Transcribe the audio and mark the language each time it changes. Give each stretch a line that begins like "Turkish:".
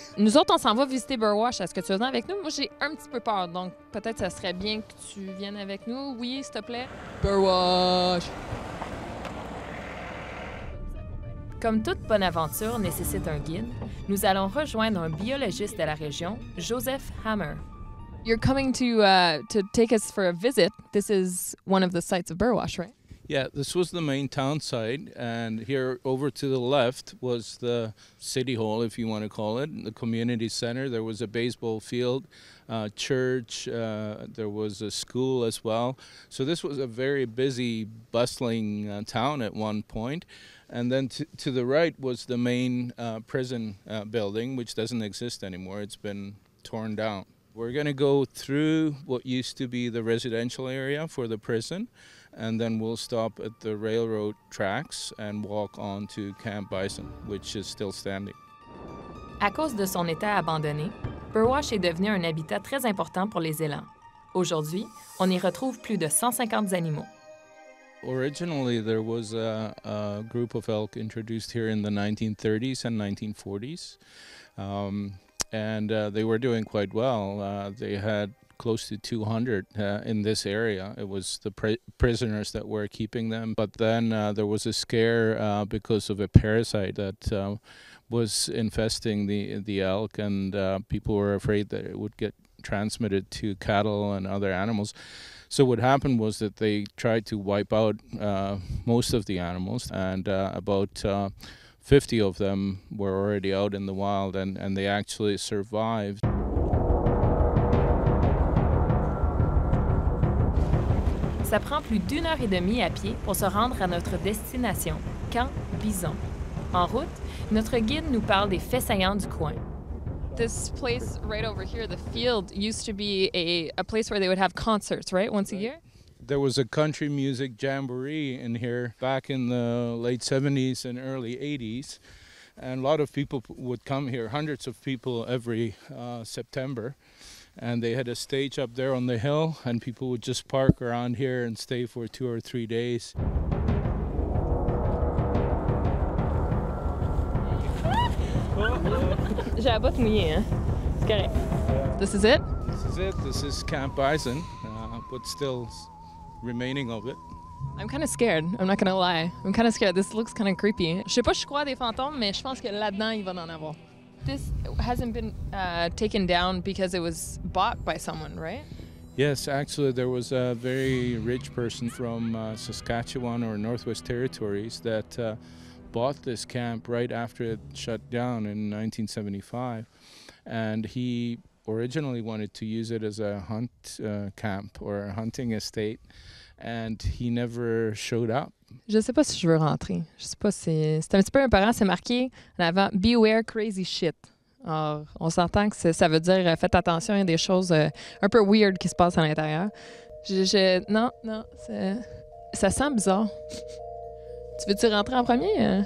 French: Nous autres, on s'en va visiter Burwash. Est-ce que tu viens avec nous? Moi, j'ai un petit peu peur, donc peut-être ça serait bien que tu viennes avec nous. Oui, s'il te plaît? Burwash! Comme toute bonne aventure nécessite un guide, nous allons rejoindre un biologiste de la région, Joseph Hammer.
English: You're coming to take us for a visit. This is one of the sites of Burwash, right? Yeah, this was the main town site, and here over to the left was the city hall, if you want to call it, the community center. There was a baseball field, church, there was a school as well. So this was a very busy, bustling town at one point. And then to the right was the main prison building, which doesn't exist anymore. It's been torn down. We're going to go through what used to be the residential area for the prison, and then we'll stop at the railroad tracks and walk on to Camp Bison, which is still standing.
French: À cause de son état abandonné, Burwash est devenu un habitat très important pour les élans. Aujourd'hui, on y retrouve plus de 150 animaux.
English: Originally, there was a group of elk introduced here in the 1930s and 1940s, and they were doing quite well. They had close to 200 in this area. It was the prisoners that were keeping them. But then there was a scare because of a parasite that was infesting the elk, and people were afraid that it would get transmitted to cattle and other animals. So what happened was that they tried to wipe out most of the animals, and about 50 of them were already out in the wild, and they actually survived.
French: Ça prend plus d'1 heure et demie à pied pour se rendre à notre destination, Camp Bison. En route, notre guide nous parle des faits saillants du coin.
English: This place right over here, the field, used to be a place where they would have concerts, right, once a year? There was a country music jamboree in here back in the late 70s and early 80s, and a lot of people would come here, hundreds of people every September. And they had a stage up there on the hill, and people would just park around here and stay for 2 or 3 days.
French: J'ai la botte mouillée, hein? C'est correct.
English: This is it? This is it. This is Camp Bison, but still remaining of it. I'm kind of scared. I'm not gonna lie. I'm kind of scared. This looks kind of creepy.
French: Je sais pas si je crois à des fantômes, mais je pense que là-dedans, il va en avoir.
English: This hasn't been taken down because it was bought by someone, right? Yes, actually, there was a very rich person from Saskatchewan or Northwest Territories that bought this camp right after it shut down in 1975, and he originally wanted to use it as a hunt camp or a hunting estate, and he never showed up.
French: Je sais pas si je veux rentrer. Je sais pas si... C'est un petit peu imparant, c'est marqué en avant «
English: Beware crazy shit ».
French: Alors, on s'entend que ça veut dire faites attention, il y a des choses un peu weird qui se passent à l'intérieur. Non, ça sent bizarre. Tu veux-tu rentrer en premier?